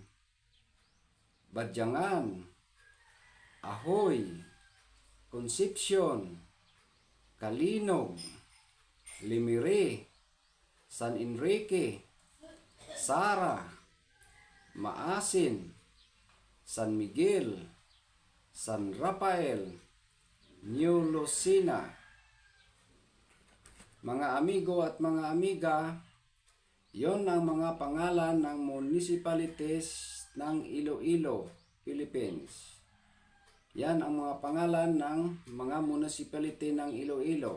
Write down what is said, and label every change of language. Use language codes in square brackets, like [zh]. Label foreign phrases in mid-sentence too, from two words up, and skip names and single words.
[tl] Badyangan, Ahoy, Concepcion, Kalinog, Limire, San Enrique, Sara, Maasin, San Miguel, San Rafael, New Lucena. Mga amigo at mga amiga, yon ang mga pangalan ng municipalities ng Iloilo, Philippines. Yan ang mga pangalan ng mga municipality ng Iloilo.